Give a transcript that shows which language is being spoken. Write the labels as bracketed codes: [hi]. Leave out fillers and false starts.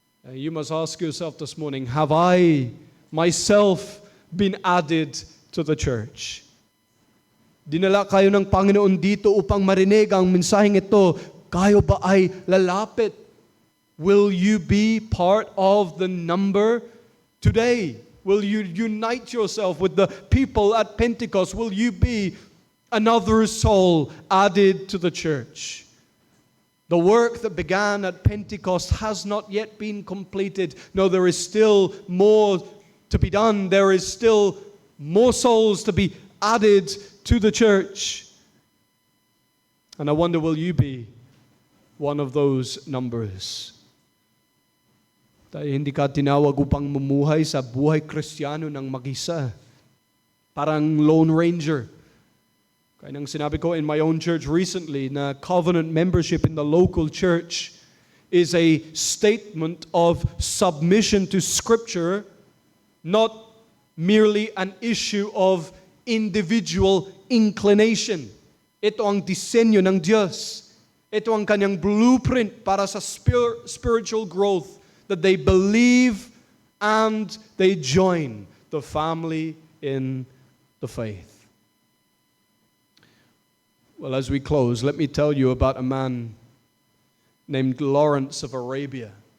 [en] You must ask yourself this morning, have I myself been added to the church? [tl] Dinala kayo ng Panginoon dito upang marinig ang mensaheng ito. Kayo ba ay lalapit? [en] Will you be part of the number today? Will you unite yourself with the people at Pentecost? Will you be another soul added to the church? The work that began at Pentecost has not yet been completed. No, there is still more to be done. There is still more souls to be added to the church. And I wonder, will you be one of those numbers? [tl] Dahil hindi ka tinawag upang mumuhay sa buhay Kristiyano ng mag-isa. Parang Lone Ranger. Kaya nang sinabi ko [en] in my own church recently na covenant membership in the local church is a statement of submission to Scripture, not merely an issue of individual inclination. [tl] Ito ang disenyo ng Diyos. Ito ang kanyang blueprint para sa [en] spiritual growth, that they believe and they join the family in the faith. Well, as we close, let me tell you about a man named Lawrence of Arabia.